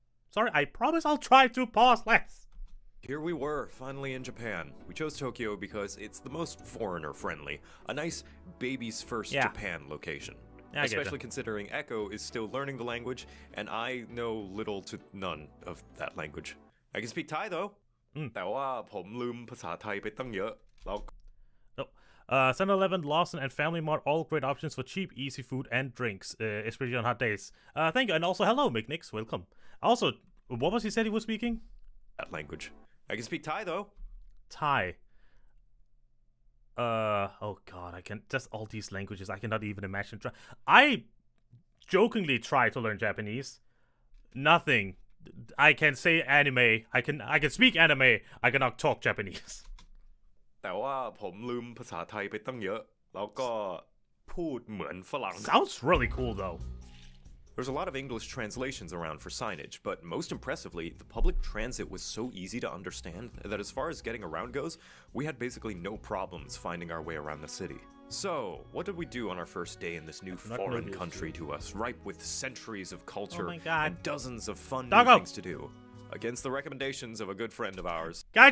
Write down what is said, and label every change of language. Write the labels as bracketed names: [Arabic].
[English] Sorry, I promise I'll try to pause less. Here we were, finally in Japan. We chose Tokyo because it's the most foreigner-friendly, a nice baby's first Japan location. Yeah, especially considering Echo is still learning the language, and I know little to none of that language. I can speak Thai though. [Thai] แต่ว่าผมลืมภาษาไทยไปตั้งเยอะแล้ว [English] 7-Eleven, Lawson, and Family Mart, all great options for cheap, easy food and drinks, especially on hot days. Thank you, and also hello, McNix, welcome. Also, what was he said he was speaking? That language. I can speak Thai though. Thai. Oh god, I can just all these languages. I cannot even imagine. I jokingly try to learn Japanese. Nothing. I can say anime. I can speak anime. I cannot talk Japanese. [Thai] แต่ว่าผมลืมภาษาไทยไปตั้งเยอะแล้วก็พูดเหมือนฝรั่ง [English] Sounds really cool though. There's a lot of English translations around for signage, but most impressively, the public transit was so easy to understand that as far as getting around goes, we had basically no problems finding our way around the city. So, what did we do on our first day in this new foreign country to us, ripe with centuries of culture and dozens of fun new things to do, against the recommendations of a good friend of ours?